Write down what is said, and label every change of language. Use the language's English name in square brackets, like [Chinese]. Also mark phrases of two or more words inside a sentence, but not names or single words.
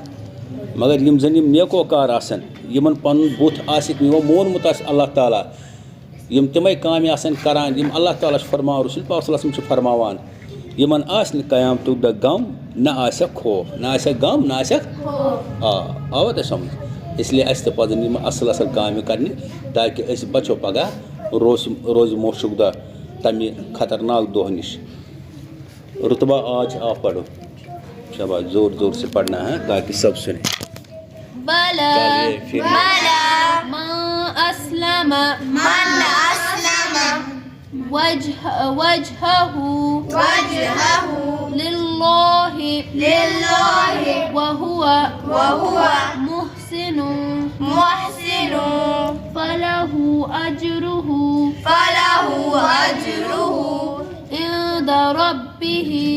[Kashmiri] مگر یِم زَن یِم نیکوکار آسان، یِمن پَنُن بُتھ آسٮ۪کھ یِمو مونمُت آسہِ اللہ تعالیٰ، یِم تِمے کامہِ آسان کران یِم اللہ تعالیٰ چھُ فرماوان، رسول پاک [Arabic] صلی اللہ علیہ وسلم [Kashmiri] چھُ فرماوان، یِمن آسہِ نہٕ قیامتُک دۄہ غم، نہ آسٮ۪کھ خوف. نہ آسٮ۪کھ غم، نہ آسٮ۪کھ آوا تۄہہِ سمجھ؟ اس لیے اَسہِ تہِ پَزن یِم اَصٕل اَصٕل کامہِ کَرنہِ تاکہِ أسۍ بَچو پگاہ روزِ موشُک دۄہ تَمہِ خطرناک دۄہ نِش. [Urdu] رتبہ آج آپ پڑھو. شاباش، زور زور سے پڑھنا ہے تاکہ سب سنیں. بلا چلیے پھر بلا ما [Arabic] أسلم وجهه لله وهو محسن فله أجره عند ربه